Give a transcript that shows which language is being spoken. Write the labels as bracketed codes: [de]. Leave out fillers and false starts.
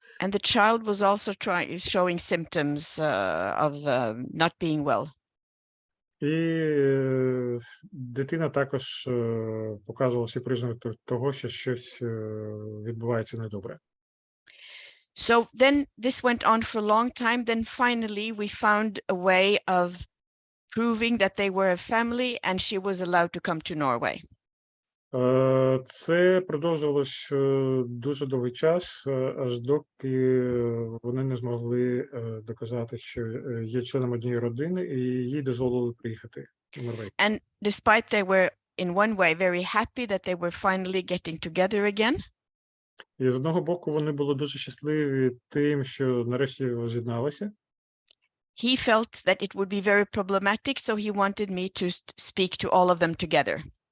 [en] And the child was also showing symptoms of not being well. [uk] І дитина також показувала всі признаки того, що щось відбувається недобре. [en] So then this went on for a long time. Then finally we found a way of proving that they were a family and she was allowed to come to Norway. [uk] Це продовжувалось дуже довгий час, аж доки вони не змогли доказати, що є членом однієї родини, і їй дозволили приїхати в Норвегію. [en] And despite they were in one way very happy that they were finally getting together again. [uk] І з одного боку вони були дуже щасливі тим, що нарешті возз'єдналися. [en] He felt that it would be very problematic, so he wanted me to speak to all of them together.